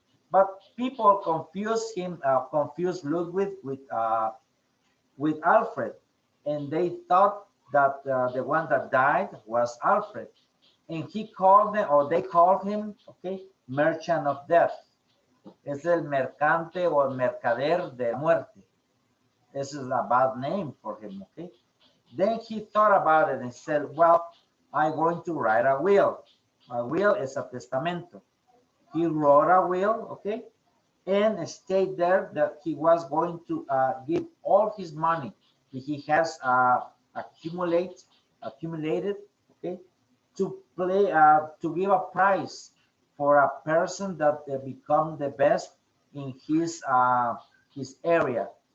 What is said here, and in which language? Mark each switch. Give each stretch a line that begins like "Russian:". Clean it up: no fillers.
English: But people confused Ludwig with Alfred, and they thought that the one that died was Alfred, and he called them, or they called him, okay, Merchant of Death.
Spanish: Es el mercante o el mercader de muerte.
English: This is a bad name for him, okay? Then he thought about it and said, well, I'm going to write a will. A will is a testamento. He wrote a will, okay, and state there that he was going to give all his money that he has accumulated, okay, to give a prize for a person that become the best in his area.